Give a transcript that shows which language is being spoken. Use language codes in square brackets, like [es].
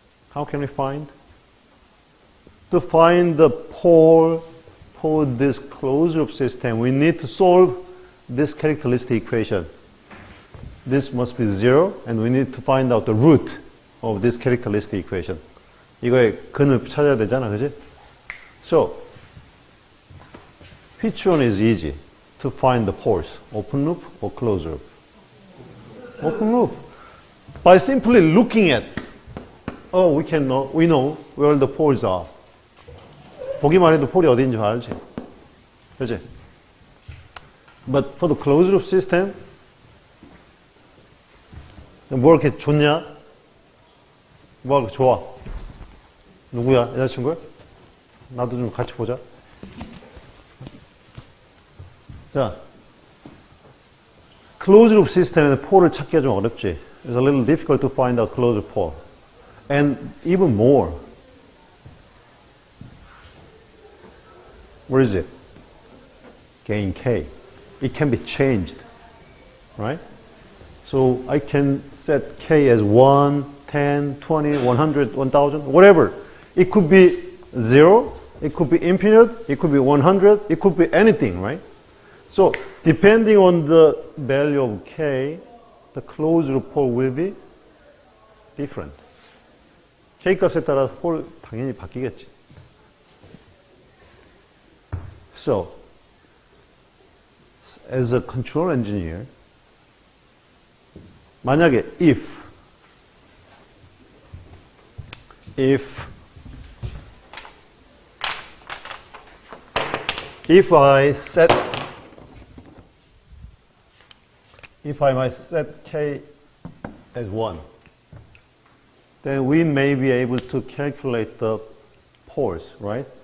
[en] How can we find? To find the pole for this closed loop system, we need to solve this characteristic equation. This must be 0, and we need to find out the root of this characteristic equation. [ko] 이거의 근을 찾아야 되잖아, 그지? [en] So, which one is easy to find the poles? Open loop or closed loop? Open loop. By simply looking at, we know where the poles are. [ko] 보기만 해도 폴이 어디인지 알지? 그지? [en] But for the closed loop system, [ko] 뭐 이렇게 좋냐? 뭐 이렇게 좋아? 누구야? 여자친구야? 나도 좀 같이 보자. 자, closed loop system에는 폴을 찾기가 좀 어렵지. [en] It's a little difficult to find out closed loop pole. And even more, where is it? Gain K. It can be changed, right? So I can set K as 1, 10, 20, 100, 1000, whatever. It could be 0, it could be infinite, it could be 100, it could be anything, right? So depending on the value of K, the closed loop pole will be different. [ko] K 값에 따라 폴 당연히 바뀌겠지. [en] So, as a control engineer, [ko] 만약에 [en] if I might set K as 1, then we may be able to calculate the poles, right?